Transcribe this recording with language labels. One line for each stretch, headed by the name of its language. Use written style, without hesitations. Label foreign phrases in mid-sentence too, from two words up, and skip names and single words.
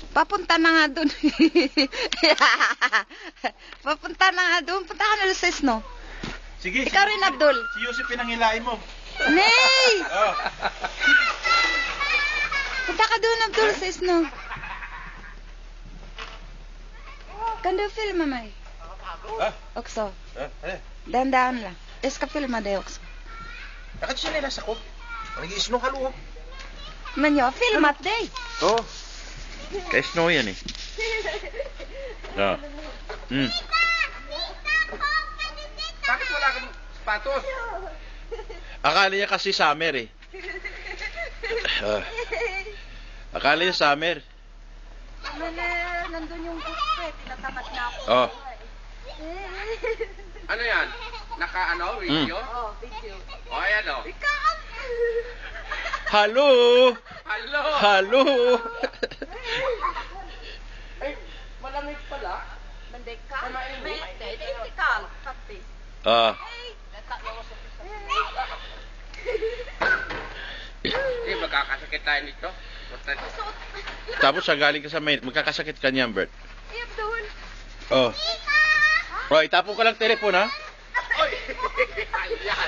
Filipino: Papunta na nga dun. Papunta na nga dun. Punta ka na sa snow. Sige. Ikaw rin, Abdul. Si Yusuf pinangilain mo. Nay! Oh. Punta ka dun, Abdul, sa snow.
Swedish: Kan du filma mig? Också.
Filipino: Dahan-dahan lang.
Swedish: Jag ska filma dig också.
Filipino: Bakit sinilas ako? Nag-i-snow ka luho.
Swedish: Men jag har filmat dig.
Filipino: Oo. Kay snow yan eh. Oo. Bakit wala kang sapatos? Akala niya kasi summer eh. Akala niya summer. Men nandun yung gusto eh. Tinatamad na ako. Oh. Ano yan? Naka-ano? Video? Oh, video. O, ayan o. Hello! Hello! Hello! Ay, malamig pala.
Swedish: Men det är kallt. Nej, det är inte kallt faktiskt.
Filipino: Hindi, magkakasakit tayo nito. Tapos galing ka sa mainit, magkakasakit ka niyan, Bert. Abdul. Oh. Oh, itapon ka lang telepon, ha? Oy! Ayan!